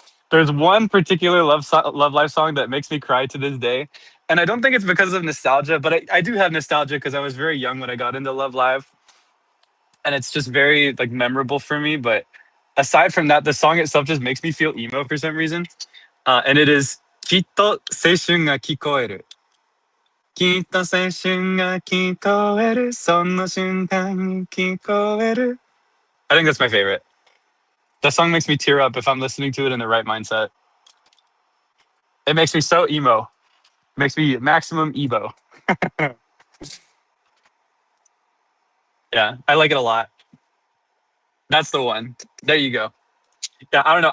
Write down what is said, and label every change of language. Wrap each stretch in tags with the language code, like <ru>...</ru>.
<en>There's one particular Love Live song that makes me cry to this day, and I don't think it's because of nostalgia, but I do have nostalgia because I was very young when I got into Love Live, and it's just very like memorable for me. But aside from that, the song itself just makes me feel emo for some reason, and it is "Kitto seishun ga kikoeru."</en> <ja>きっと青春が聞こえるその瞬間に聞こえる</ja> <en>I think that's my favorite. That song makes me tear up if I'm listening to it in the right mindset. It makes me so emo. It makes me maximum Evo. Yeah, I like it a lot. That's the one. There you go. Yeah, I don't know.</en>